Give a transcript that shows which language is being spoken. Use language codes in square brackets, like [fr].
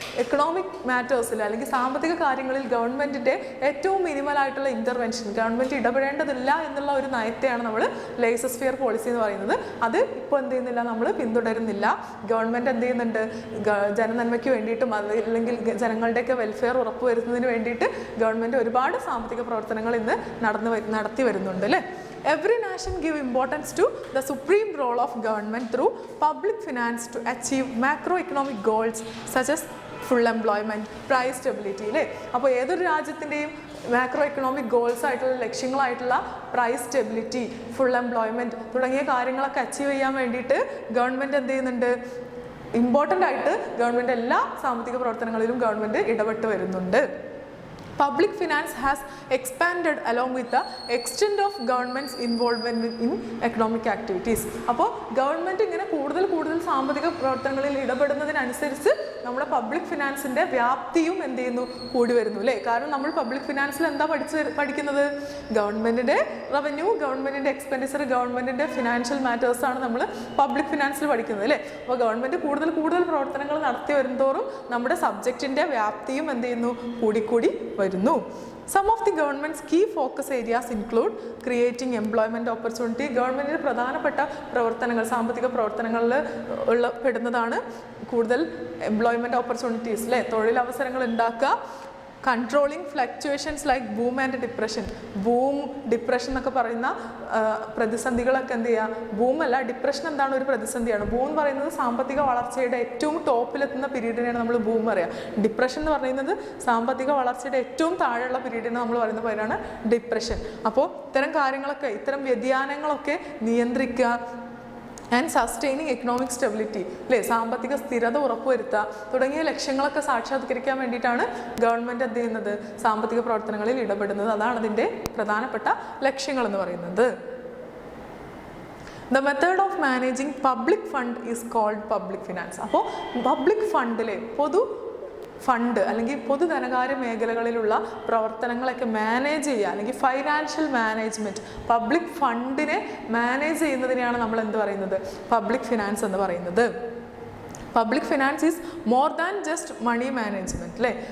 [ml] Economic മാറ്റേഴ്സിൽ അല്ലെങ്കിൽ സാമ്പത്തിക കാര്യങ്ങളിൽ ഗവൺമെൻറ്റിൻ്റെ ഏറ്റവും മിനിമലായിട്ടുള്ള ഇൻ്റർവെൻഷൻ, ഗവൺമെൻറ് ഇടപെടേണ്ടതില്ല എന്നുള്ള ഒരു നയത്തെയാണ് നമ്മൾ ലേസസ് ഫെയർ പോളിസി എന്ന് പറയുന്നത്. അത് ഇപ്പോൾ എന്ത് ചെയ്യുന്നില്ല, നമ്മൾ പിന്തുടരുന്നില്ല. ഗവൺമെൻറ് എന്ത് ചെയ്യുന്നുണ്ട്, ജനനന്മയ്ക്ക് വേണ്ടിയിട്ടും അല്ലെങ്കിൽ ജനങ്ങളുടെയൊക്കെ വെൽഫെയർ ഉറപ്പുവരുത്തുന്നതിന് വേണ്ടിയിട്ട് ഗവൺമെൻറ് ഒരുപാട് സാമ്പത്തിക പ്രവർത്തനങ്ങൾ ഇന്ന് നടത്തി വരുന്നുണ്ട് അല്ലേ. [en] Every nation give importance to the supreme role of government through public finance to achieve macroeconomic goals such as full employment, price stability [ml] അല്ലേ. അപ്പോൾ ഏതൊരു രാജ്യത്തിൻ്റെയും മാക്രോ എക്കണോമിക് ഗോൾസ് ആയിട്ടുള്ള ലക്ഷ്യങ്ങളായിട്ടുള്ള പ്രൈസ് സ്റ്റെബിലിറ്റി, ഫുൾ എംപ്ലോയ്മെൻറ്റ് തുടങ്ങിയ കാര്യങ്ങളൊക്കെ അച്ചീവ് ചെയ്യാൻ വേണ്ടിയിട്ട് government എന്ത് ചെയ്യുന്നുണ്ട്, ഇമ്പോർട്ടൻ്റ് ആയിട്ട് ഗവൺമെൻറ് എല്ലാ സാമ്പത്തിക പ്രവർത്തനങ്ങളിലും ഗവൺമെൻറ് ഇടപെട്ട് വരുന്നുണ്ട്. [en] Public finance has expanded along with the extent of government's involvement in economic activities. [ml] അപ്പോൾ ഗവൺമെൻറ് ഇങ്ങനെ കൂടുതൽ സാമ്പത്തിക പ്രവർത്തനങ്ങളിൽ ഇടപെടുന്നതിനനുസരിച്ച് നമ്മുടെ പബ്ലിക് ഫിനാൻസിൻ്റെ വ്യാപ്തിയും എന്ത് ചെയ്യുന്നു, കൂടി വരുന്നു അല്ലേ. കാരണം നമ്മൾ പബ്ലിക് ഫിനാൻസിൽ എന്താ പഠിക്കുന്നത്, ഗവൺമെൻറ്റിൻ്റെ റവന്യൂ, ഗവൺമെൻറ്റിൻ്റെ എക്സ്പെൻഡിച്ചർ, ഗവൺമെൻറ്റിൻ്റെ ഫിനാൻഷ്യൽ മാറ്റേഴ്സാണ് നമ്മൾ പബ്ലിക് ഫിനാൻസിൽ പഠിക്കുന്നത് അല്ലേ. അപ്പോൾ ഗവൺമെൻറ് കൂടുതൽ പ്രവർത്തനങ്ങൾ നടത്തി വരുന്തോറും നമ്മുടെ സബ്ജക്റ്റിൻ്റെ വ്യാപ്തിയും എന്ത് ചെയ്യുന്നു, കൂടിക്കൂടി വരുന്നു. [en] Some of the government's key focus areas include creating employment opportunity. [ml] ഗവൺമെൻറ്റിൻ്റെ പ്രധാനപ്പെട്ട പ്രവർത്തനങ്ങൾ, സാമ്പത്തിക പ്രവർത്തനങ്ങളിൽ പെടുന്നതാണ് കൂടുതൽ എംപ്ലോയ്മെൻറ്റ് ഓപ്പർച്യൂണിറ്റീസ് അല്ലേ, തൊഴിലവസരങ്ങൾ ഉണ്ടാക്കുക. [en] Controlling fluctuations like boom and depression. [ml] Depression എന്നൊക്കെ പറയുന്ന പ്രതിസന്ധികളൊക്കെ എന്ത് ചെയ്യുക, ബൂമല്ല, ഡിപ്രഷൻ എന്താണ്, ഒരു പ്രതിസന്ധിയാണ്. ബൂം എന്ന് പറയുന്നത് സാമ്പത്തിക വളർച്ചയുടെ ഏറ്റവും ടോപ്പിലെത്തുന്ന പീരീഡിനെയാണ് നമ്മൾ ബൂം പറയുക. ഡിപ്രഷൻ എന്ന് പറയുന്നത് സാമ്പത്തിക വളർച്ചയുടെ ഏറ്റവും താഴെയുള്ള പീരീഡിനെ നമ്മൾ പറയുന്ന പേരാണ് ഡിപ്രഷൻ. അപ്പോൾ ഇത്തരം കാര്യങ്ങളൊക്കെ, ഇത്തരം വ്യതിയാനങ്ങളൊക്കെ നിയന്ത്രിക്കുക. [en] and sustaining economic stability [ml] അല്ലേ, സാമ്പത്തിക സ്ഥിരത ഉറപ്പുവരുത്തുക തുടങ്ങിയ ലക്ഷ്യങ്ങളൊക്കെ സാക്ഷാത്കരിക്കാൻ വേണ്ടിയിട്ടാണ് ഗവൺമെൻറ് എന്ത് ചെയ്യുന്നത്, സാമ്പത്തിക പ്രവർത്തനങ്ങളിൽ ഇടപെടുന്നത്. അതാണ് അതിൻ്റെ പ്രധാനപ്പെട്ട ലക്ഷ്യങ്ങൾ എന്ന് പറയുന്നത്. [en] The method of managing public fund is called public finance. [ml] അപ്പോൾ പബ്ലിക് ഫണ്ടിലെ ഫണ്ട് അല്ലെങ്കിൽ പൊതുധനകാര്യ മേഖലകളിലുള്ള പ്രവർത്തനങ്ങളൊക്കെ മാനേജ് ചെയ്യുക അല്ലെങ്കിൽ ഫൈനാൻഷ്യൽ മാനേജ്മെൻറ്റ്, പബ്ലിക് ഫണ്ടിനെ മാനേജ് ചെയ്യുന്നതിനെയാണ് നമ്മൾ എന്ത് പറയുന്നത്, പബ്ലിക് ഫിനാൻസ് എന്ന് പറയുന്നത്. [en] public finance is more than just money management [ml] അല്ലേ.